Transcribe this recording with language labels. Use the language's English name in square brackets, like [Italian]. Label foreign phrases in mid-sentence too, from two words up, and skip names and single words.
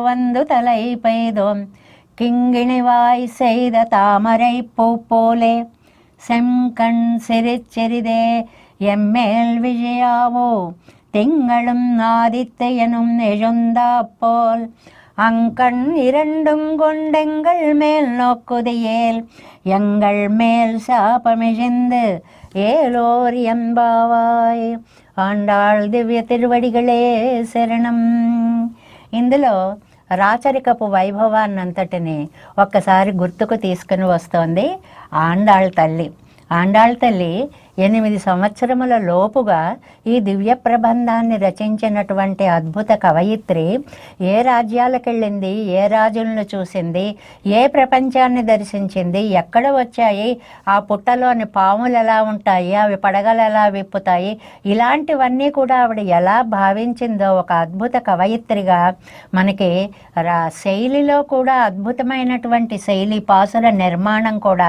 [Tamil] வந்து தலை பெய்தோம் கிங்கிணிவாய் செய்த தாமரை பூ போலே செம்கண் சிறிதே எம்மேல் விஜயாவோ திங்களும் ஆதித்தையனும் எழுந்தா போல் அங்கண் இரண்டும் கொண்டெங்கள் மேல் நோக்குதியேல் எங்கள் மேல் சாபமிழிந்து ஏலோர் என்பாவாய். ஆண்டாள் திவ்ய திருவடிகளே சரணம். [Telugu] ఇందులో రాచరికపు వైభవాన్నంతటిని ఒక్కసారి గుర్తుకు తీసుకుని వస్తోంది ఆండాళ్ తల్లి. ఆండాళ్ తల్లి 8 సంవత్సరముల లోపుగా ఈ దివ్య ప్రబంధాన్ని రచించినటువంటి అద్భుత కవయిత్రి ఏ రాజ్యాలకు వెళ్ళింది, ఏ రాజులను చూసింది, ఏ ప్రపంచాన్ని దర్శించింది, ఎక్కడ వచ్చాయి, ఆ పుట్టలోని పాములు ఎలా ఉంటాయి, అవి పడగలు ఎలా విప్పుతాయి, ఇలాంటివన్నీ కూడా ఆవిడ ఎలా భావించిందో ఒక అద్భుత కవయిత్రిగా మనకి శైలిలో కూడా అద్భుతమైనటువంటి శైలి, పాసుర నిర్మాణం కూడా.